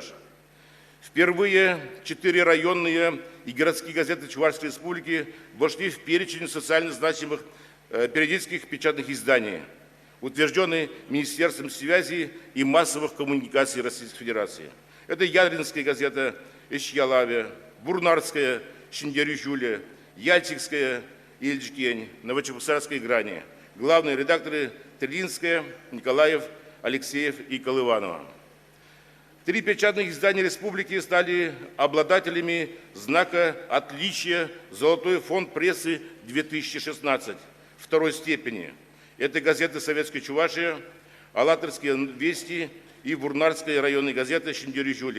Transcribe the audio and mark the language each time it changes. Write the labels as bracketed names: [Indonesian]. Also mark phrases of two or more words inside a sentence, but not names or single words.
[Russian] Впервые 4 районные и городские газеты Чувашской Республики вошли в перечень социально значимых периодических печатных изданий, утвержденный Министерством связи и массовых коммуникаций Российской Федерации. Это Ядринская газета Ишьялаве, Бурнарская Шиндерю-Жюля, Яльчикская Ильчкень, Новочебоксарская Грани. Главные редакторы Трилинская, Николаев, Алексеев и Колыванова. 3 печатных издания республики стали обладателями знака отличия «Золотой фонд прессы 2016» второй степени. Это газеты «Советская Чувашия», «АллатРские вести» и Бурнарская районная газета «Шиндерю-Жюли».